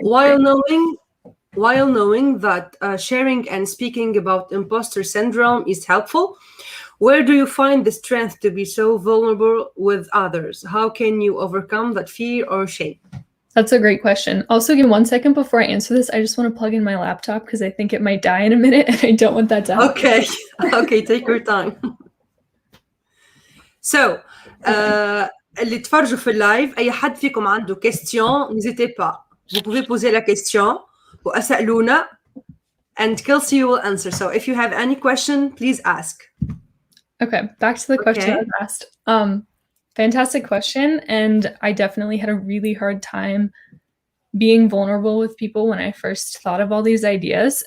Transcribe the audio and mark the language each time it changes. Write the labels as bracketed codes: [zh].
[en] while knowing that sharing and speaking about imposter syndrome is helpful, where do you find the strength to be so vulnerable with others? How can you overcome that fear or shame? That's a great question. Also, give 1 second before I answer this. I just want to plug in my laptop because I think it might die in a minute and I don't want that to happen. Okay, okay, take your time. So, [ar] اللي تفرجوا في اللايف أي حد فيكم عنده question, [fr] n'hésitez pas. Vous pouvez poser la question [ar] وأسألونا [en] and Kelsie will answer. So if you have any question, please ask. Okay, back to the question I was asked. Fantastic question, and I definitely had a really hard time being vulnerable with people when I first thought of all these ideas.